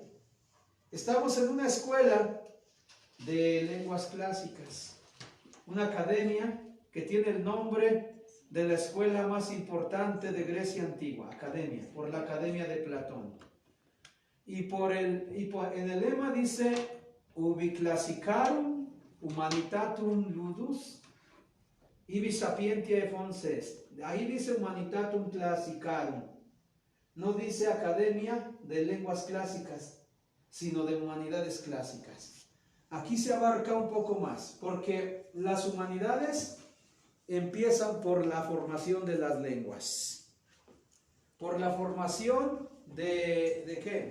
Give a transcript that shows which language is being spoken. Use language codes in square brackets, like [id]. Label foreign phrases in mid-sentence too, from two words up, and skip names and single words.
[es] Estamos en una escuela de lenguas clásicas, una academia que tiene el nombre de la escuela más importante de Grecia antigua, academia, por la Academia de Platón. En el lema dice [la] ubi classicarum humanitatum ludus ibi sapientiae fons est. [es] Ahí dice [la] humanitatum classicarum. [es] No dice Academia de Lenguas Clásicas, sino de Humanidades Clásicas. Aquí se abarca un poco más, porque las humanidades empiezan por la formación de las lenguas, por la formación ¿de qué?